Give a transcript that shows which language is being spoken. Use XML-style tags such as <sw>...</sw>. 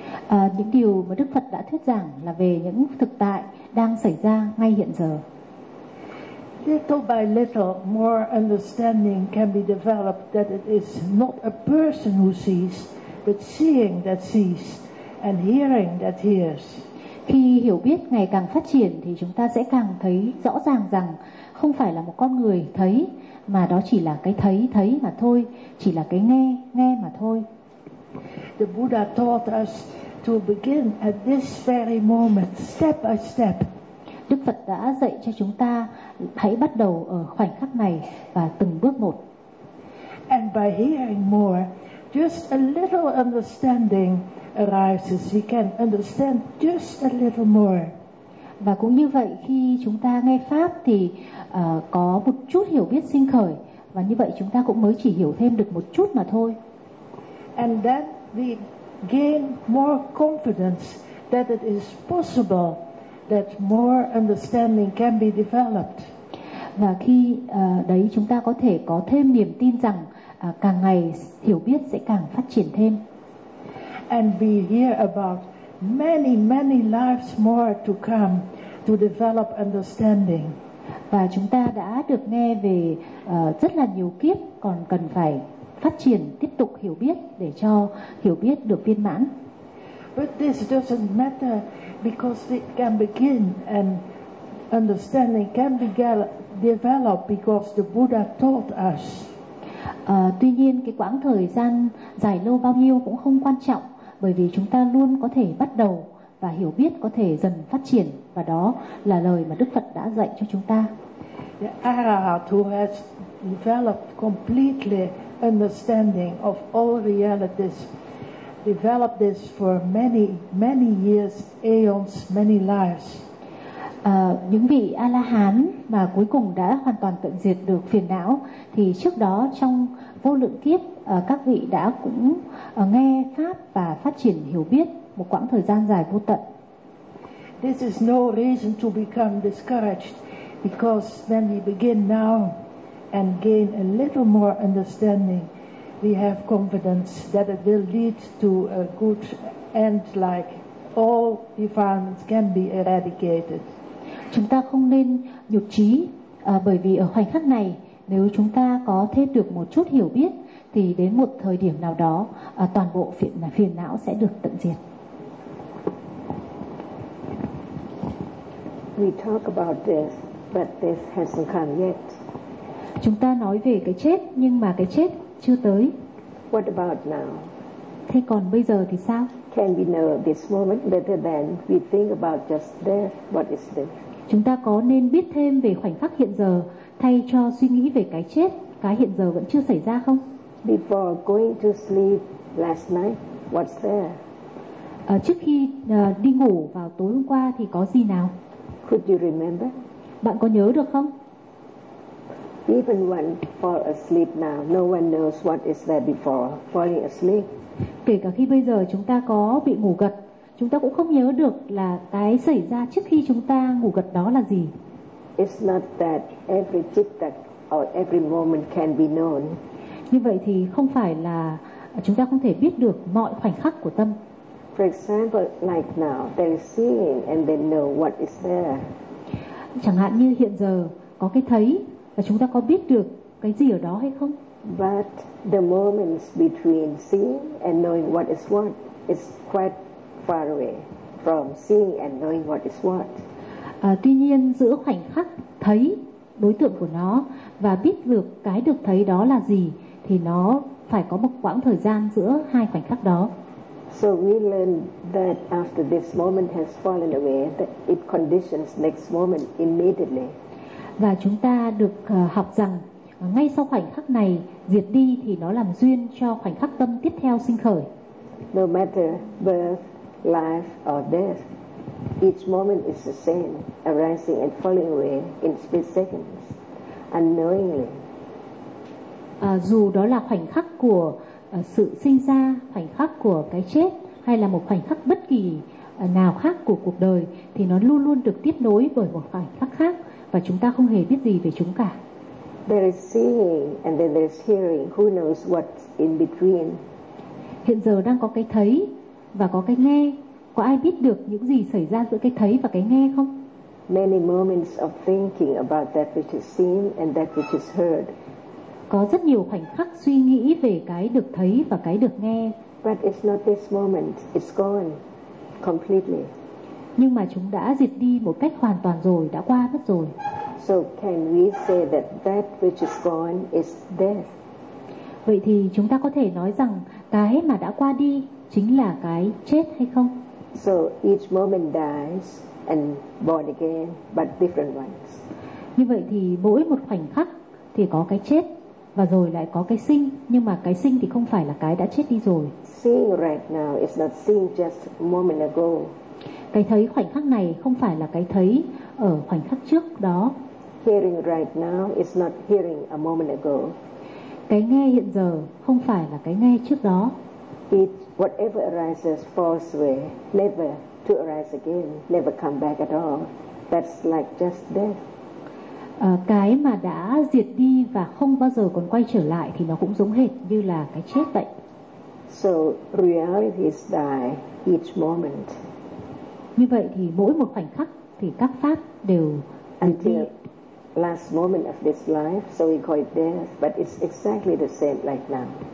<vi>Những điều mà Đức Phật đã thuyết giảng là về những thực tại đang xảy ra ngay hiện giờ.</vi> <en>Little by little, more understanding can be developed that it is not a person who sees, but seeing that sees and hearing that hears.</en> <vi>Khi hiểu biết ngày càng phát triển thì chúng ta sẽ càng thấy rõ ràng rằng không phải là một con người thấy, mà đó chỉ là cái thấy thấy mà thôi, chỉ là cái nghe nghe mà thôi.</vi> <en>The Buddha taught us to begin at this very moment, step by step.</en> <vi>Đức Phật đã dạy cho chúng ta hãy bắt đầu ở khoảnh khắc này và từng bước một.</vi> <en>And by hearing more, just a little understanding arises. You can understand just a little more.</en> <vi>Và cũng như vậy, khi chúng ta nghe pháp thì có một chút hiểu biết sinh khởi, và như vậy chúng ta cũng mới chỉ hiểu thêm được một chút mà thôi.</vi> <en>And then we gain more confidence that it is possible that more understanding can be developed.</en> <vi>Và khi đấy chúng ta có thể có thêm niềm tin rằng càng ngày hiểu biết sẽ càng phát triển thêm.</vi> <en>And we hear about many many lives more to come to develop understanding.</en> <vi>Và chúng ta đã được nghe về rất là nhiều kiếp còn cần phải phát triển tiếp tục hiểu biết để cho hiểu biết được viên mãn.</vi> <en>But this doesn't matter because it can begin and understanding can be developed because the Buddha taught us.</en> <vi>Tuy nhiên cái quãng thời gian dài lâu bao nhiêu cũng không quan trọng, bởi vì chúng ta luôn có thể bắt đầu và hiểu biết có thể dần phát triển, và đó là lời mà Đức Phật đã dạy cho chúng ta.</vi> <en>The Arahant who has developed completely understanding of all realities, developed this for many many years, aeons, many lives.</en> <vi>Những vị A-la-hán mà cuối cùng đã hoàn toàn tận diệt được phiền não thì trước đó trong vô lượng kiếp các vị đã cũng nghe pháp và phát triển hiểu biết một quãng thời gian dài vô tận.</vi> <en>This is no reason to become discouraged because when we begin now and gain a little more understanding, we have confidence that it will lead to a good end, like all defilements can be eradicated.</en> <vi>Chúng ta không nên nhụt chí, bởi vì ở khoảnh khắc này nếu chúng ta có thêm được một chút hiểu biết thì đến một thời điểm nào đó toàn bộ phiền não sẽ được tận diệt.</vi> <en>We talk about death, but death hasn't come yet.</en> <vi>Chúng ta nói về cái chết nhưng mà cái chết chưa tới.</vi> <en>What about now?</en> <vi>Thế còn bây giờ thì sao?</vi> <en>Can we know this moment better than we think about just death? What is this?</en> <vi>Chúng ta có nên biết thêm về khoảnh khắc hiện giờ thay cho suy nghĩ về cái chết, cái hiện giờ vẫn chưa xảy ra không?</vi> <en>Before going to sleep last night, what's there?</en> <vi>Trước khi đi ngủ vào tối hôm qua thì có gì nào?</vi> <en>Could you remember?</en> <vi>Bạn có nhớ được không?</vi> <en>Even when fall asleep now, no one knows what is there before falling asleep.</en> <vi>Kể cả khi bây giờ chúng ta có bị ngủ gật, chúng ta cũng không nhớ được là cái xảy ra trước khi chúng ta ngủ gật đó là gì.</vi> <en>It's not that every tittak or every moment can be known.</en> <vi>Như vậy thì không phải là chúng ta không thể biết được mọi khoảnh khắc của tâm.</vi> <en>For example, like now, they're seeing and they know what is there.</en> <vi>Chẳng hạn như hiện giờ có cái thấy và chúng ta có biết được cái gì ở đó hay không?</vi> <en>But the moments between seeing and knowing what is what is quite far away from seeing and knowing what is what.</en> <vi>Tuy nhiên giữa khoảnh khắc thấy đối tượng của nó và biết được cái được thấy đó là gì thì nó phải có một quãng thời gian giữa hai khoảnh khắc đó.</vi> <en>So we learn that after this moment has fallen away, that it conditions next moment immediately.</en> <vi>Và chúng ta được học rằng ngay sau khoảnh khắc này diệt đi thì nó làm duyên cho khoảnh khắc tâm tiếp theo sinh khởi.</vi> <en>No matter birth, life or death, each moment is the same, arising and falling away in split seconds, unknowingly.</en> <vi>Dù đó là khoảnh khắc của sự sinh ra, khoảnh khắc của cái chết, hay là một khoảnh khắc bất kỳ nào khác của cuộc đời thì nó luôn luôn được tiếp nối bởi một khoảnh khắc khác và chúng ta không hề biết gì về chúng cả.</vi> <en>There is seeing and then there is hearing. Who knows what's in between?</en> <vi>Hiện giờ đang có cái thấy và có cái nghe. Có ai biết được những gì xảy ra giữa cái thấy và cái nghe không?</vi> <en>Many moments of thinking about that which is seen and that which is heard.</en> <vi>Có rất nhiều khoảnh khắc suy nghĩ về cái được thấy và cái được nghe.</vi> <en>But it's not this moment. It's gone completely.</en> <vi>Nhưng mà chúng đã diệt đi một cách hoàn toàn rồi, đã qua mất rồi.</vi> <en>So can we say that that which is gone is death?</en> <vi>Vậy thì chúng ta có thể nói rằng cái mà đã qua đi chính là cái chết hay không?</vi> <en>So each moment dies and born again, but different ones.</en> <vi>Như vậy thì mỗi một khoảnh khắc thì có cái chết và rồi lại có cái sinh, nhưng mà cái sinh thì không phải là cái đã chết đi rồi.</vi> <en>Seeing right now is not seeing just a moment ago.</en> <vi>Cái thấy khoảnh khắc này không phải là cái thấy ở khoảnh khắc trước đó.</vi> <en>Hearing right now is not hearing a moment ago.</en> <vi>Cái nghe hiện giờ không phải là cái nghe trước đó.</vi> <en>It whatever arises falls away, never to arise again, never come back at all. That's like just death.</en> <vi>Cái mà đã diệt đi và không bao giờ còn quay trở lại thì nó cũng giống hệt như là cái chết vậy.</vi> <en>So reality is die each moment.</en> <vi>Như vậy thì mỗi một khoảnh khắc thì các pháp đều diệt đi.</vi> <en>Last moment of this life, so we call it death, but it's exactly the same like now.</en>